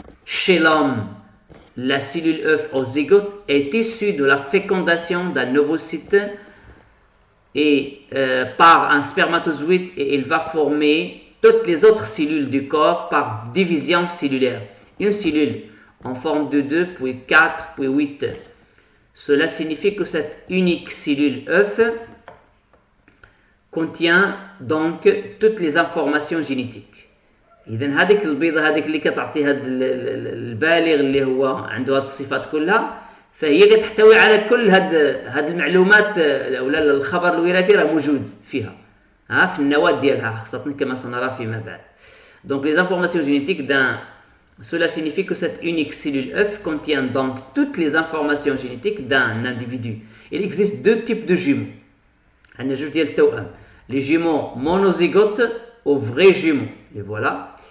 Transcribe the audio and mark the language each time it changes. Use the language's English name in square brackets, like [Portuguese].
[French] Chez l'homme, la cellule œuf au zygote est issue de la fécondation d'un ovocyte et par un spermatozoïde, et il va former toutes les autres cellules du corps par division cellulaire. Une cellule en forme de 2, puis 4, puis 8. Cela signifie que cette unique cellule œuf contient donc toutes les informations génétiques. [Arabic] إذن هذيك البيضة هذيك اللي كتعطي هذا البالغ اللي هو عنده هذه الصفات كلها، فهي كتحتوي على كل هاد المعلومات ولا الخبر الوراثي راه موجود فيها في النواة ديالها خاصة كما سنرى فيما بعد. [French] Donc les informations génétiques cela signifie que cette unique cellule œuf contient donc toutes les informations génétiques d'un individu. Il existe deux types de jumeaux. [Arabic] عندنا جوج ديال التوأم. [French] Les jumeaux monozygotes aux vrais jumeaux. Et voilà.